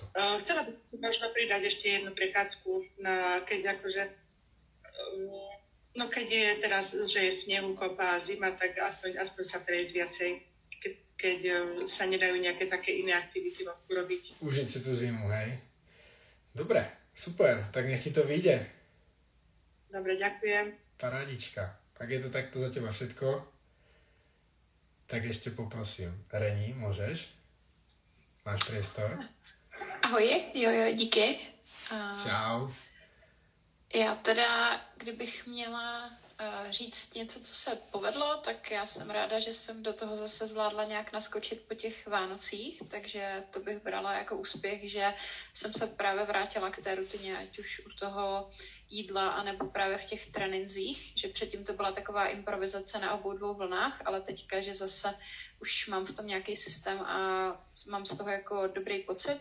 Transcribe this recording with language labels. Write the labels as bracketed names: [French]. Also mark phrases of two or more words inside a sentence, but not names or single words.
[Slovak] Chcela by som možno pridať ešte jednu prechádzku, keď akože, keď je teraz, že je snehu, kopa a zima, tak aspoň sa prejsť viacej, keď sa nedajú nejaké také iné aktivity vonku robiť. Užiť si tú zimu, hej? Dobre, super. Tak nech ti to vyjde. Dobre, ďakujem. Parádička. Ak je to takto za teba všetko, tak ešte poprosím. Reni, můžeš? Máš priestor? [Czech] Ahoj, jo, díky. Čau. Já teda, kdybych měla říct něco, co se povedlo, tak já jsem ráda, že jsem do toho zase zvládla nějak naskočit po těch Vánocích, takže to bych brala jako úspěch, že jsem se právě vrátila k té rutině, ať už u toho jídla, anebo právě v těch tréninzích, že předtím to byla taková improvizace na obou dvou vlnách, ale teďka, že zase už mám v tom nějaký systém a mám z toho jako dobrý pocit.